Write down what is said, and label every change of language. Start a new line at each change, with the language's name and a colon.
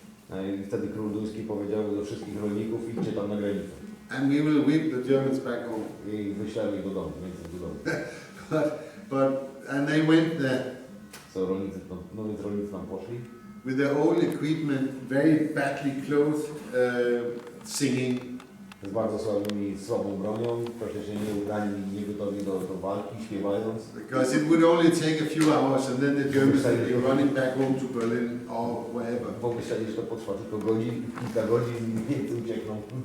Polish: I wtedy król duński powiedział do wszystkich rolników, idźcie tam na granicę.
English: And we will whip the Germans back home.
Polish: I wyślemy ich do domu, Niemców do domu.
English: And they went there.
Polish: So rolnicy tam poszli.
English: With their old equipment, very badly clothed, singing.
Polish: Z bardzo słabą bronią, praktycznie nieudani, niegotowi do walki, śpiewając.
English: Because it would only take a few hours and then the Germans would be running back home to Berlin or wherever.
Polish: Bo myśleli, że to potrwa tylko kilka godzin i Niemcy uciekną.